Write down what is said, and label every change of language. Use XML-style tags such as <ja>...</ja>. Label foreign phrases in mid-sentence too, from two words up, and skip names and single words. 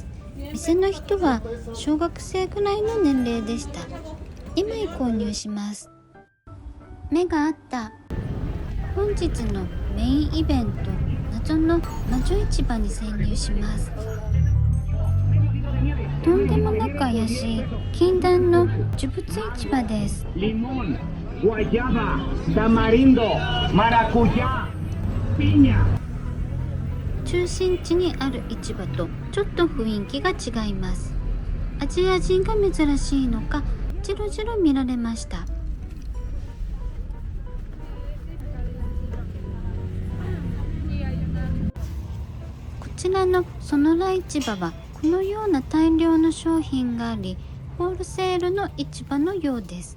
<ja>店の人は小学生ぐらいの年齢でした。2枚購入します。目があった。本日のメインイベント、謎の魔女市場に潜入します。とんでもなく怪しい禁断の呪物市場です。</ja> <es>Limón, guayaba, tamarindo, maracuyá, piña。</es> <ja>中心地にある市場とちょっと雰囲気が違います。アジア人が珍しいのか、じろじろ見られました。こちらのソノラ市場はこのような大量の商品があり、ホールセールの市場のようです。</ja>